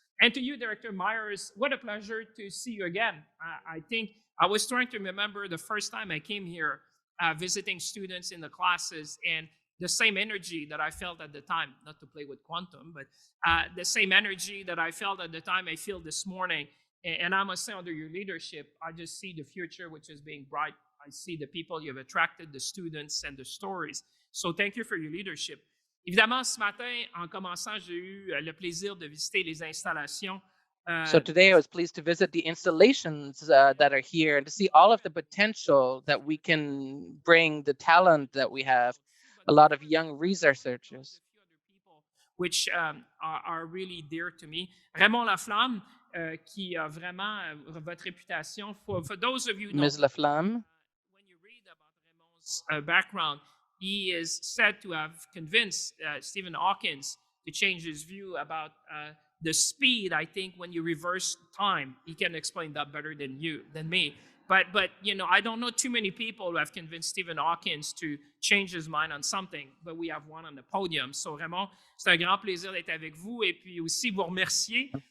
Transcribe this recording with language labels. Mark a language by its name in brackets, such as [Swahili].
[English] And to you, Director Myers, what a pleasure to see you again. I think I was trying to remember the first time I came here visiting students in the classes, and the same energy that I felt at the time, not to play with quantum, but the same energy that I felt at the time I feel this morning. And I must say, under your leadership, I just see the future, which is being bright. I see the people you've attracted, the students, and the stories. So thank you for your leadership. [French] Évidemment, ce matin, en commençant, j'ai eu le plaisir de visiter les installations. [English] So today I was pleased to visit the installations that are here and to see all of the potential that we can bring, the talent that we have, a lot of young researchers. Which are really dear to me. [French] Raymond Laflamme, qui a vraiment votre réputation. [English] For those of you who Ms. Laflamme. When you read about Raymond's background, he is said to have convinced Stephen Hawking to change his view about the speed. I think when you reverse time, he can explain that better than me. But I don't know too many people who have convinced Stephen Hawking to change his mind on something, but we have one on the podium. [French] So Raymond, c'est un grand plaisir d'être avec vous et puis aussi vous remercier.